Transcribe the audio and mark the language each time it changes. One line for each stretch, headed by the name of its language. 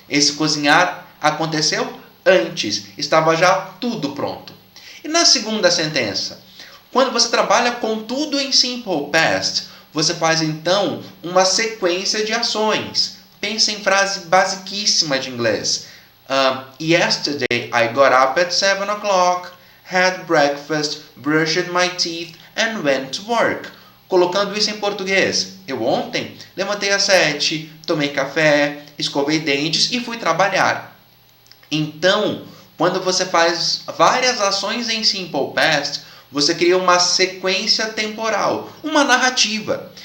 Portuguese: Esse cozinhar aconteceu antes, estava já tudo pronto. E na segunda sentença, quando você trabalha com tudo em simple past, você faz então uma sequência de ações. Pensa em frase basiquíssima de inglês.
English: Yesterday I got up at 7 o'clock, had breakfast, brushed my teeth and went to work.
Portuguese: Colocando isso em português. Eu ontem levantei às 7, tomei café, escovei dentes e fui trabalhar. Então, quando você faz várias ações em simple past, você cria uma sequência temporal, uma narrativa.